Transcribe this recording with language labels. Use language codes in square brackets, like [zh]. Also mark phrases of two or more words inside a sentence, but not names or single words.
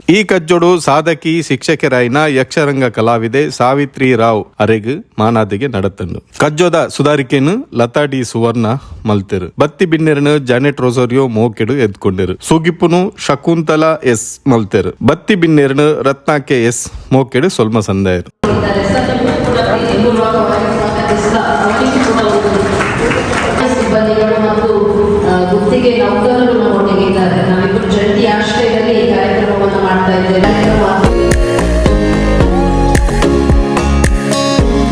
[tcy] ಈ ಕಜ್ಜೋಡು ಸಾಧಕಿ ಶಿಕ್ಷಕರಾಯಿನ ಯಕ್ಷರಂಗ ಕಲಾವಿದೆ ಸಾವಿತ್ರಿ ರಾವ್ ಅರೆಗ್ ಮಾನಾದಿಗೆ ನಡತಂಡು. ಕಜ್ಜೋದ ಸುಧಾರಿಕೆನು ಲತಾ ಡಿ ಸುವರ್ಣ ಮಲ್ತೆರು. ಬತ್ತಿ ಬಿನ್ನೆರನು ಜಾನೆಟ್ ರೋಸೋರಿಯೋ ಮೋಕೆಡು ಎದ್ಕೊಂಡಿರು. ಸುಗಿಪುನು ಶಕುಂತಲಾ ಎಸ್ ಮಲ್ತೆರು. ಬತ್ತಿ ಬಿನ್ನೆರನು ರತ್ನಾಕೆ ಎಸ್ ಮೋಕೆಡು ಸೊಲ್ಮ ಸಂದಾಯರು. [kn] ಸಿಬ್ಬಂದಿಗಳು ಮತ್ತು ಗುತ್ತಿಗೆ ನೌಕರರು ನಮ್ಮೊಟ್ಟಿಗಿದ್ದಾರೆ. ನಾವಿಬ್ಬರು ಜಂಟಿ ಆಶ್ರಯದಲ್ಲಿ ಈ ಕಾರ್ಯಕ್ರಮವನ್ನು ಮಾಡ್ತಾ ಇದ್ದೇವೆ.